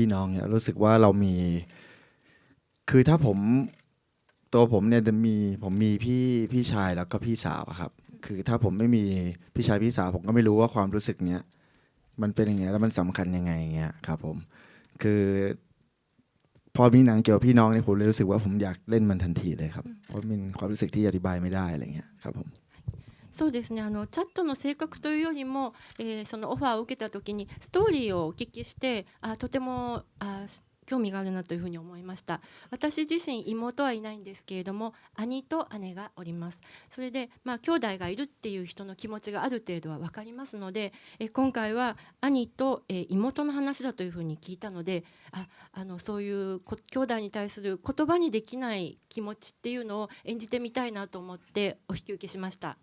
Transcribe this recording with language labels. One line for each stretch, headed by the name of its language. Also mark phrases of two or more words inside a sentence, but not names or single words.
Thai: น้องเนี่ยรู้สึกว่าเรามีคือถ้าตัวผมเนี่ยผมมีพี่ชายแล้วก็พี่สาวครับคือถ้าผมไม่มีพี่ชายพี่สาวผมก็ไม่รู้ว่าความรู้สึกเนี้ยมันเป็นยังไงแล้วมันสำคัญยังไงเงี้ยครับผมคือพอมีหนังเกี่ยวกับพี่น้องเนี่ยผมเลยรู้สึกว่าผมอยากเล่นมันทันทีเลยครับเพราะมันความรู้สึกที่อธิบายไม่ได้อะไรเงี้ยครับผม
Japanese: そうですね。チャットの性格というよりも、そのオファーを受けた時にストーリーをお聞きして、とても興味があるなというふうに思いました。私自身妹はいないんですけれども、兄と姉がおります。それで兄弟がいるっていう人の気持ちがある程度は分かりますので、今回は兄と、妹の話だというふうに聞いたので、そういう兄弟に対する言葉にできない気持ちっていうのを演じてみたいなと思ってお引き受けしました。